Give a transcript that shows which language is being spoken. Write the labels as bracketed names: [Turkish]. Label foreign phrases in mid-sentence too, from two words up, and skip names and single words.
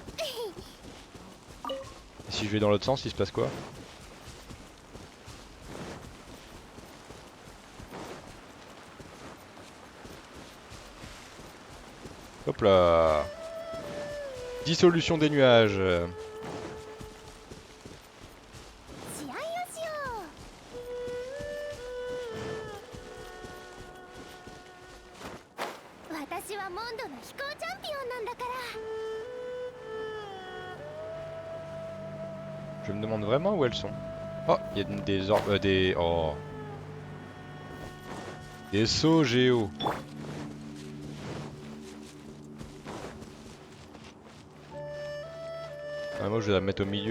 [French] Et si je vais dans l'autre sens, il se passe quoi? Hop là. Dissolution des nuages. [Japanese] 試合をしよう。私はモンドの飛行チャンピオンなんだから。 [French] Je me demande vraiment où elles sont. Oh, il y a des orbes, des... Oh. Des sauts géo. Ah, moi je vais la mettre au milieu.